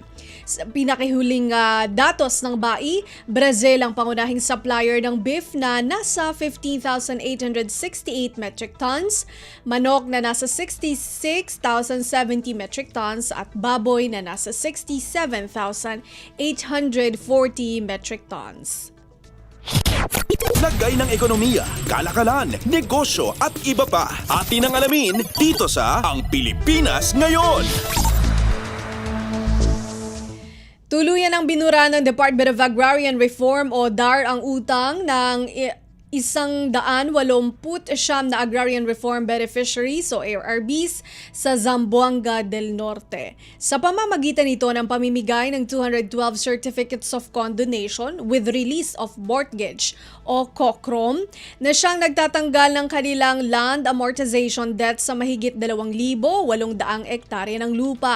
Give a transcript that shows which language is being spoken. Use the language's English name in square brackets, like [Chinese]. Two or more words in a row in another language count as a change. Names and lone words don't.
[Filipino] Sa pinakahuling datos ng BAI, Brazil ang pangunahing supplier ng beef na nasa 15,868 [English] metric tons, [Filipino] manok na nasa 66,070 [English] metric tons [Filipino] at baboy na nasa 67,840 [English] metric tons. [Filipino] Lagay ng ekonomiya, kalakalan, negosyo at iba pa. Atin ang alamin dito sa Ang Pilipinas Ngayon. Tuluyan ang binura ng Department of Agrarian Reform o DAR ang utang ng 189 na Agrarian Reform Beneficiaries o ARBs sa Zamboanga del Norte. Sa pamamagitan nito ng pamimigay ng 212 Certificates of Condonation with Release of Mortgage o COCROM na siyang nagtatanggal ng kanilang [English] land amortization debt [Filipino] sa mahigit 2,800 ektarya ng lupa.